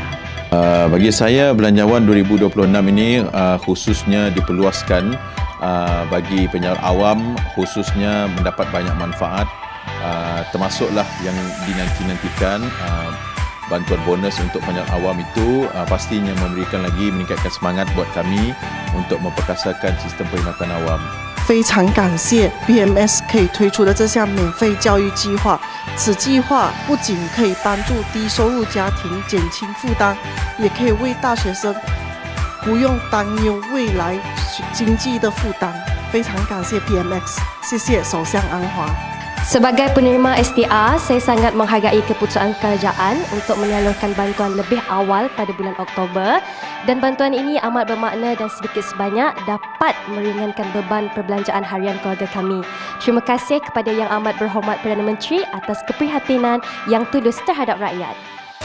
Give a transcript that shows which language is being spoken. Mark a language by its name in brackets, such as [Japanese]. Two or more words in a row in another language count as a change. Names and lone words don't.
[Malay] Bagi saya, Belanjawan 2026 ini khususnya diperluaskan bagi penyaluran awam, khususnya mendapat banyak manfaat, termasuklah yang dinanti-nantikan bantuan bonus untuk penyaluran awam itu pastinya meningkatkan semangat buat kami untuk memperkasakan sistem perkhidmatan awam. [Chinese] 非常感谢 BMS 可以推出的这项免费教育计划。此计划不仅可以帮助低收入家庭减轻负担，也可以为大学生不用担忧未来经济的负担。非常感谢 BMX， 谢谢首相安华。 [Malay] Sebagai penerima SDR, saya sangat menghargai keputusan kerajaan untuk menyalurkan bantuan lebih awal pada bulan Oktober, dan bantuan ini amat bermakna dan sedikit sebanyak dapat meringankan beban perbelanjaan harian keluarga kami. Terima kasih kepada Yang Amat Berhormat Perdana Menteri atas keprihatinan yang tulus terhadap rakyat.